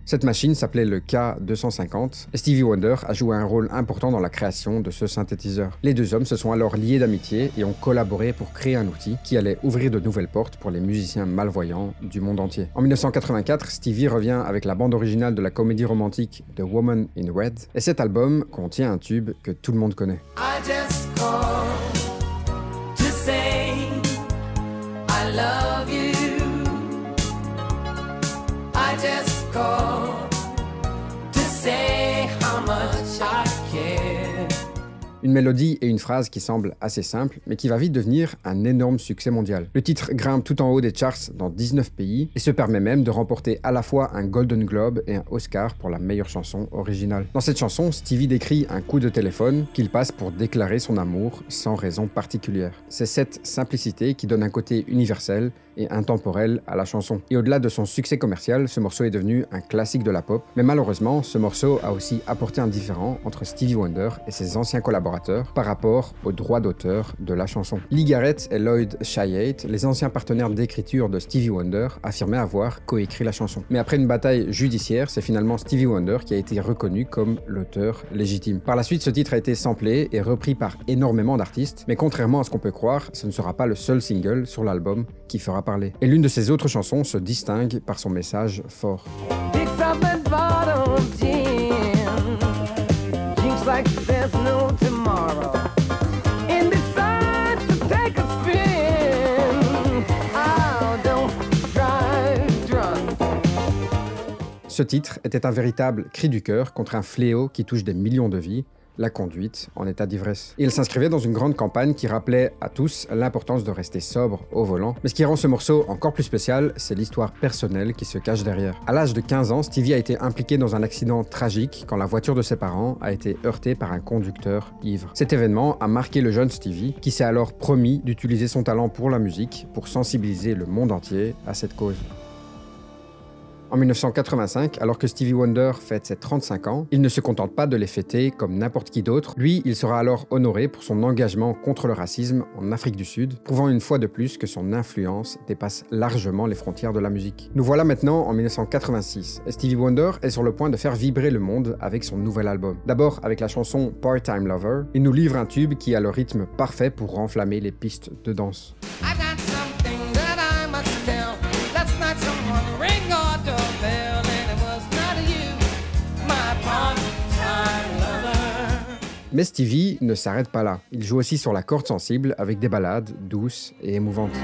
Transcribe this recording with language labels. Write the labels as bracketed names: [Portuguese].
[French] Cette machine s'appelait le K250 et Stevie Wonder a joué un rôle important dans la création de ce synthétiseur. Les deux hommes se sont alors liés d'amitié et ont collaboré pour créer un outil qui allait ouvrir de nouvelles portes pour les musiciens malvoyants du monde entier. En 1984, Stevie revient avec la bande originale de la comédie romantique The Woman in Red et cet album contient un tube que tout le monde connaît. [English] I just called to say I love you. I just called to say how much I care. [French] Une mélodie et une phrase qui semblent assez simples, mais qui va vite devenir un énorme succès mondial. Le titre grimpe tout en haut des charts dans 19 pays et se permet même de remporter à la fois un Golden Globe et un Oscar pour la meilleure chanson originale. Dans cette chanson, Stevie décrit un coup de téléphone qu'il passe pour déclarer son amour sans raison particulière. C'est cette simplicité qui donne un côté universel et intemporel à la chanson. Et au-delà de son succès commercial, ce morceau est devenu un classique de la pop, mais malheureusement, ce morceau a aussi apporté un différend entre Stevie Wonder et ses anciens collaborateurs par rapport aux droits d'auteur de la chanson. Lee Garrett et Lloyd Chiat, les anciens partenaires d'écriture de Stevie Wonder, affirmaient avoir coécrit la chanson. Mais après une bataille judiciaire, c'est finalement Stevie Wonder qui a été reconnu comme l'auteur légitime. Par la suite, ce titre a été samplé et repris par énormément d'artistes, mais contrairement à ce qu'on peut croire, ce ne sera pas le seul single sur l'album qui fera fera parler. Et l'une de ses autres chansons se distingue par son message fort. [English] Picks up that bottle of gin, drinks like there's no tomorrow, and decides to take a spin. Oh, don't drive drunk. [French] Ce titre était un véritable cri du cœur contre un fléau qui touche des millions de vies, la conduite en état d'ivresse. Et il s'inscrivait dans une grande campagne qui rappelait à tous l'importance de rester sobre au volant. Mais ce qui rend ce morceau encore plus spécial, c'est l'histoire personnelle qui se cache derrière. À l'âge de 15 ans, Stevie a été impliqué dans un accident tragique quand la voiture de ses parents a été heurtée par un conducteur ivre. Cet événement a marqué le jeune Stevie, qui s'est alors promis d'utiliser son talent pour la musique pour sensibiliser le monde entier à cette cause. En 1985, alors que Stevie Wonder fête ses 35 ans, il ne se contente pas de les fêter comme n'importe qui d'autre. Lui, il sera alors honoré pour son engagement contre le racisme en Afrique du Sud, prouvant une fois de plus que son influence dépasse largement les frontières de la musique. Nous voilà maintenant en 1986, et Stevie Wonder est sur le point de faire vibrer le monde avec son nouvel album. D'abord avec la chanson Part-Time Lover, il nous livre un tube qui a le rythme parfait pour renflammer les pistes de danse. [English] I've got something that I must tell. Last night someone rang our doorbell and it was not you, my part-time lover. [French] Mais Stevie ne s'arrête pas là. Il joue aussi sur la corde sensible avec des ballades douces et émouvantes.